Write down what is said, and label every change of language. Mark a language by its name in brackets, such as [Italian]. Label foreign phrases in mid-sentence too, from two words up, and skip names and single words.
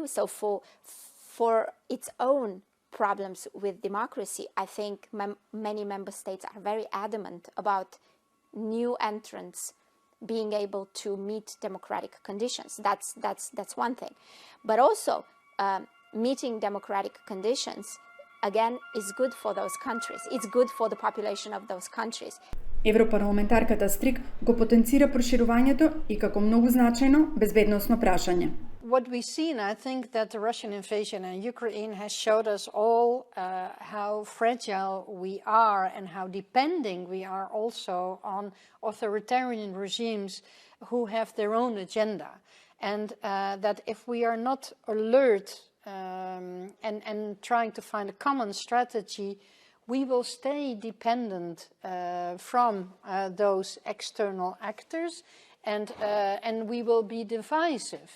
[English] So for its own problems with democracy, I think many member states are very adamant about new entrants being able to meet democratic conditions. That's one thing. But also, meeting democratic conditions, again, is good for those countries. It's good for the population of those countries. [Macedonian] Европарламентарката Стрик го потенцира проширувањето и како многу значајно безбедносно прашање. [English] What we see, and I think that the Russian invasion in Ukraine has showed us all how fragile we are and how depending we are also on authoritarian regimes who have their own agenda. and that if we are not alert and trying to find a common strategy, we will stay dependent from those external actors, and we will be divisive.